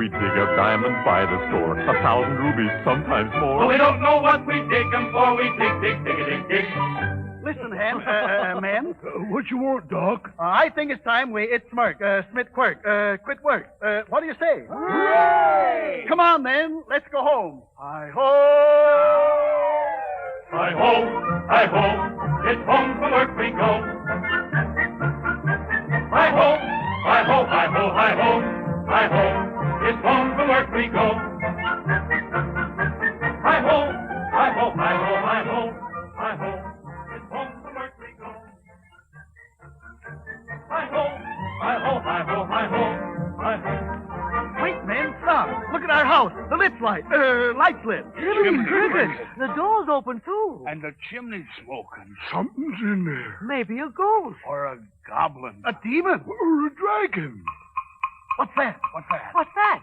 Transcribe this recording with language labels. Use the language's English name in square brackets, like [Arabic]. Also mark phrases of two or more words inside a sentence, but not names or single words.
[English] We dig a diamond by the store, 1,000 rubies, sometimes more. But we don't know what we dig 'em for. We dig. Listen, Hen, man. What you want, Doc? I think it's time we it smirk, Smith quirk, quit work. What do you say? Hooray! Come on, then. Let's go home. Hi-ho! Hi-ho, it's home from work we go. Hi-ho, hi-ho, hi-ho, hi-ho, hi-ho, it's home from work we go. Hi-ho, hi-ho, hi-ho, hi-ho, hi-ho, it's home from work we go. Hi-ho, hi-ho, hi-ho, hi-ho, hi-ho. Wait, man, stop. Look at our house. The lit's light. Light's lit. Chimney crickets. The door's open, too. And the chimney's smoking. Something's in there. Maybe a ghost. Or a goblin. A demon. Or a dragon. What's that? What's that?